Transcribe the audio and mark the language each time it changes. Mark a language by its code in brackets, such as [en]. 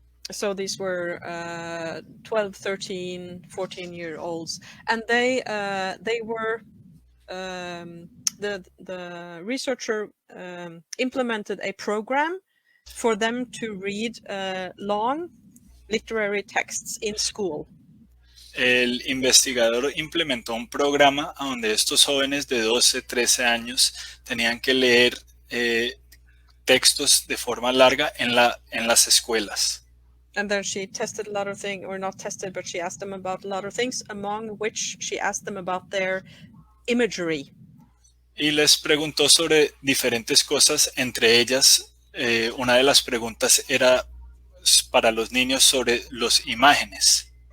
[en] So these were 12, 13, 14-year-olds, and they were the researcher implemented a program for them to read long literary texts in school. [es] El investigador implementó un programa donde estos jóvenes de 12, 13 años tenían que leer textos de forma larga en las escuelas. [en] And then she tested a lot of things, or not tested, but she asked them about a lot of things, among which she asked them about their imagery. [es] Y les preguntó sobre diferentes cosas, entre ellas una de las preguntas era para los niños sobre las imágenes.